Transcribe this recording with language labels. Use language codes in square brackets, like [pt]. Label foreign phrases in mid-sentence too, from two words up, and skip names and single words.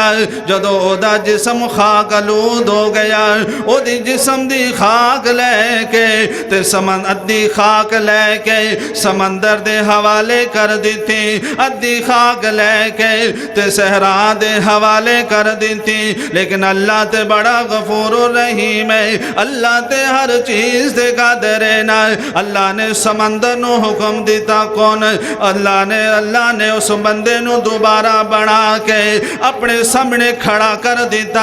[pa] ਜਦੋਂ ਉਹਦਾ ਜਿਸਮ ਖਾਕ ਆਲੂਦ ਹੋ ਗਿਆ, ਉਹਦੀ ਜਿਸਮ ਦੀ ਖਾਕ ਲੈ ਕੇ ਤੇ ਅੱਧੀ ਖਾਕ ਲੈ ਕੇ ਸਮੁੰਦਰ ਦੇ ਹਵਾਲੇ ਕਰ ਦਿੱਤੀ, ਅੱਧੀ ਖਾਕ ਲੈ ਕੇ ਤੇ ਸਹਿਰਾ ਦੇ ਹਵਾਲੇ ਕਰ ਦਿੱਤੀ। ਲੇਕਿਨ ਅੱਲਾਹ ਤੇ ਬੜਾ ਗ਼ਫ਼ੂਰ ਰਹੀਮ ਹੈ, ਅੱਲਾਹ ਤੇ ਹਰ ਚੀਜ਼ ਦੇ ਕਾਦਿਰ ਹੈ ਨਾ। ਅੱਲਾਹ ਨੇ ਸਮੰਦਰ ਨੂੰ ਹੁਕਮ ਦਿੱਤਾ, ਕੌਣ? ਅੱਲਾਹ ਨੇ ਉਸ ਬੰਦੇ ਨੂੰ ਦੋਬਾਰਾ ਬਣਾ ਕੇ ਅਪਣੇ ਸਾਹਮਣੇ ਖੜ੍ਹਾ ਕਰ ਦਿੱਤਾ।